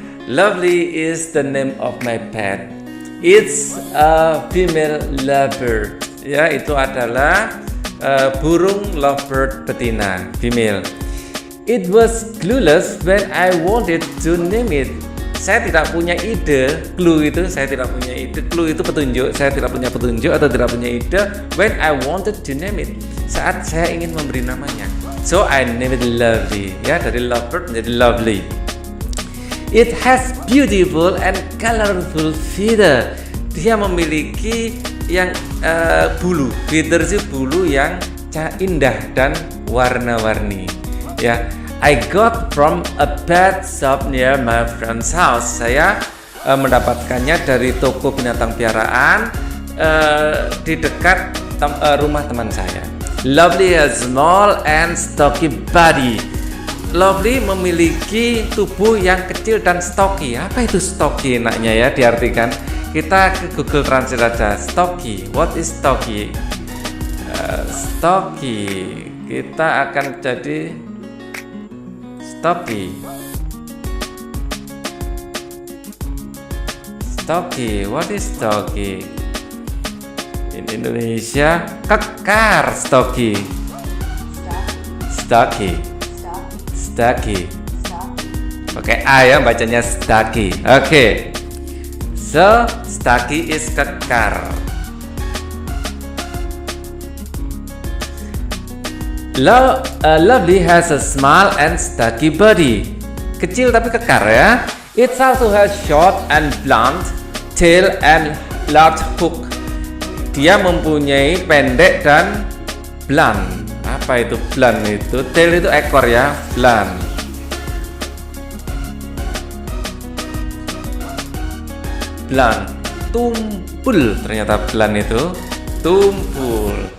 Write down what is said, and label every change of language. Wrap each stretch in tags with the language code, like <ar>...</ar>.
<en>Lovely is the name of my pet. It's a female lovebird.</en> <id>Ya, itu adalah burung lovebird betina, female.</id> <en>It was clueless when I wanted to name it.</en> <id>Saya tidak punya ide, clue itu saya tidak punya ide, clue itu petunjuk, saya tidak punya petunjuk atau tidak punya ide</id> <en>when I wanted to name it,</en> <id>saat saya ingin memberi namanya.</id> <en>So I named it Lovely, ya,</en> <id>dari lovebird menjadi Lovely.</id> <en>It has beautiful and colorful feather.</en> <id>Dia memiliki yang bulu, feather itu bulu yang indah dan warna-warni, ya.</id> <en>I got from a pet shop near my friend's house.</en> <id>Saya mendapatkannya dari toko binatang piaraan di dekat rumah teman saya.</id> <en>Lovely has small and stocky body.</en> <id>Lovely memiliki tubuh yang kecil dan stocky. Apa itu stocky enaknya ya diartikan? Kita ke Google Translate aja.</id> <en>Stocky. What is stocky? Stocky.</en> <id>Kita akan jadi stocky.</id> <en>Stocky, what is stocky? In Indonesia, kekar stocky. Stocky. Stocky.</en> <id>Pakai A ya, bacanya stocky. Oke.</id> <en>So, stocky is kekar. Lovely has a small and stocky body.</en> <id>Kecil tapi kekar ya.</id> <en>It also has short and blunt tail and large hook.</en> <id>Dia mempunyai pendek dan blunt. Apa itu blunt itu? Tail itu ekor ya, blunt. Blunt, tumpul ternyata blunt itu, tumpul.</id>